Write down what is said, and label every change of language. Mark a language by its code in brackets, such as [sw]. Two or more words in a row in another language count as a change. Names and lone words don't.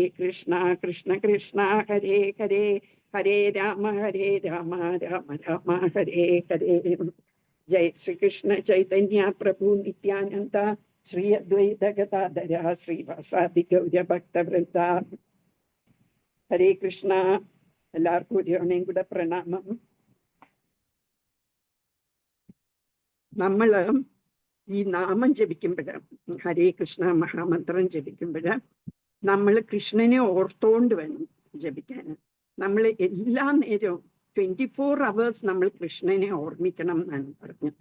[sa] कृष्ण कृष्ण हरे हरे हरे राम राम राम हरे हरे जय श्री कृष्ण चैतन्य प्रभु नित्यानन्द श्री अद्वैत गदाधर श्रीवासादि गौरभक्तवृन्द हरे कृष्ण [ml] എല്ലാവർക്കും ഒരു തവണയും കൂടെ പ്രണാമം. നമ്മള് ഈ നാമം ജപിക്കുമ്പോഴ് ഹരേ കൃഷ്ണ മഹാമന്ത്രം ജപിക്കുമ്പോഴ് നമ്മൾ കൃഷ്ണനെ ഓർത്തോണ്ട് വേണം ജപിക്കാൻ. നമ്മൾ എല്ലാ നേരവും 24 hours നമ്മൾ കൃഷ്ണനെ ഓർമ്മിക്കണം എന്നാണ് പറഞ്ഞിട്ട്.